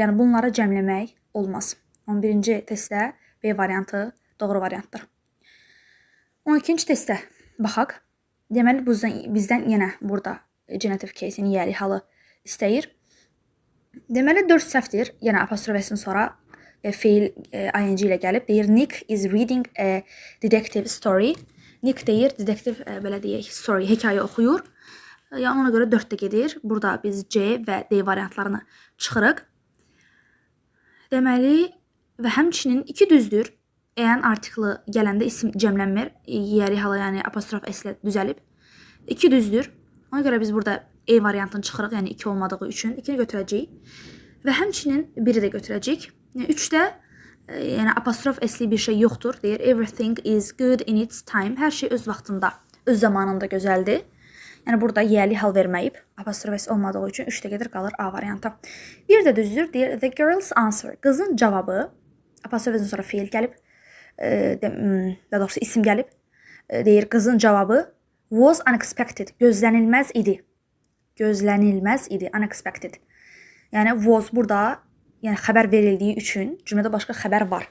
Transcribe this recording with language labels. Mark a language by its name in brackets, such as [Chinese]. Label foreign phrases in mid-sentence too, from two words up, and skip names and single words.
[Azerbaijani] Yəni, bunları cəmləmək olmaz. 11-ci testdə B variantı doğru variantdır. 12-ci testdə baxaq. Deməli, bizdən yenə burada [English] genitive case- [Azerbaijani] in yiyəli halı istəyir. Deməli, 4 səhvdir. Yəni, apostrofəsindən sonra fiil ing ilə gəlib. [English] Deyir, Nick is reading a detective story. [Azerbaijani] Nick deyir, detektiv, belə deyək, story, hekayə oxuyur. Yəni, ona görə 4-də gedir. Burada biz C və D variantlarını çıxırıq. Deməli, və həmçinin 2 düzdür. Eğer artiklı gələndə isim cəmlənmir, yiyəli hala, yəni apostrof S ilə düzəlib. 2 düzdür. Ona görə biz burada E variantını çıxırıq, yəni 2 olmadığı üçün 2-ni götürəcəyik. Və həmçinin 1-i də götürəcəyik. 3-də yəni apostrof S-li bir şey yoxdur. Deyir, [English] everything is good in its time. [Azerbaijani] Hər şey öz vaxtında, öz zamanında gözəldir. Yəni burada yiyəli hal verməyib, apostrof S olmadığı üçün 3-də gedir, qalır A variantı. Bir də düzdür. Deyir, [English] the girl's answer. [Azerbaijani] Qızın cavabı, apostrofdan sonra fiil gəlib, daha doğrusu isim gəlib. Deyir, qızın cavabı [English] was unexpected. [Azerbaijani] Gözlənilməz idi. Gözlənilməz idi. Unexpected. Yəni was burada, yəni xəbər verildiyi üçün cümlədə başqa xəbər var.